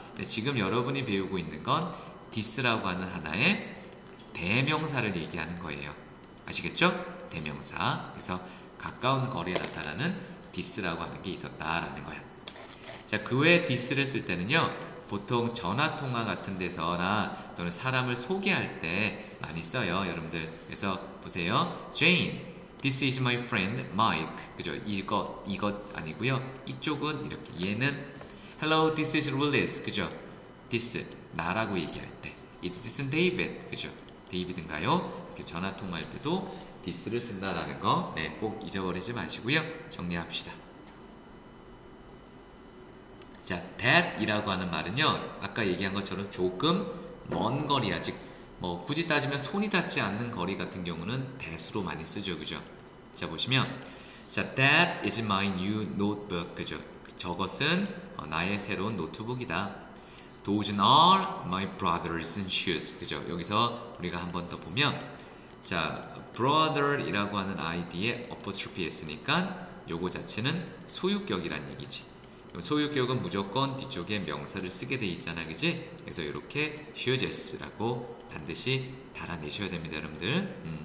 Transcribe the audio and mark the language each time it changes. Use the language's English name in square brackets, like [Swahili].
[Korean] 근데 지금 여러분이 배우고 있는 건 this라고 하는 하나의 대명사를 얘기하는 거예요. 아시겠죠? 대명사. 그래서 가까운 거리에 나타나는 this라고 하는 게 있었다라는 거야. 자, 그 외에 this를 쓸 때는요, 보통 전화통화 같은 데서나 또는 사람을 소개할 때 많이 써요, 여러분들. 그래서 보세요. [English] Jane, this is my friend Mike. [Korean] 그죠? 이것 아니고요. 이쪽은 이렇게. 얘는 [English] hello, this is Willis. [Korean] 그죠? this, 나라고 얘기할 때. [English] Is this David? [Korean] 그죠? 데이비드인가요? 이렇게 전화통화할 때도 this를 쓴다라는 거, 네, 꼭 잊어버리지 마시고요. 정리합시다. 자, that이라고 하는 말은요, 아까 얘기한 것처럼 조금 먼 거리, 아직 뭐 굳이 따지면 손이 닿지 않는 거리 같은 경우는 that으로 많이 쓰죠, 그죠? 자, 보시면 자, [English] that is my new notebook. [Korean] 그죠? 저것은 나의 새로운 노트북이다. [English] Those are my brothers and shoes. [Korean] 그죠? 여기서 우리가 한 번 더 보면 자, brother이라고 하는 아이디에 apostrophe 했으니까 요거 자체는 소유격이란 얘기지. 소유격은 무조건 뒤쪽에 명사를 쓰게 돼 있잖아, 그지? 그래서 이렇게 shoes라고 반드시 달아내셔야 됩니다, 여러분들.